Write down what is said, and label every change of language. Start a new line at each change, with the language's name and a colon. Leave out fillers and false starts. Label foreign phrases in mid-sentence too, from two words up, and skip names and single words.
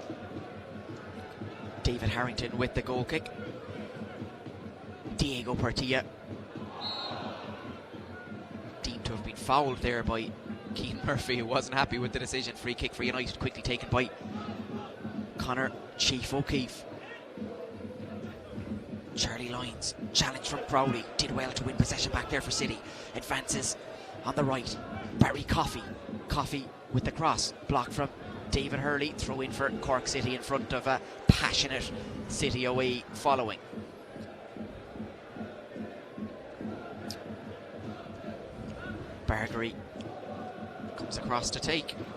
English: David Harrington with the goal kick. Diego Portilla deemed to have been fouled there by Keane Murphy, who wasn't happy with the decision. Free kick for United, quickly taken by Conor Chief O'Keefe. Charlie Lyons, challenge from Crowley, did well to win possession back there for City. Advances on the right. Barry Coffey. Coffey with the cross, block from David Hurley. Throw in for Cork City in front of a passionate City away following. Bargery comes across to take.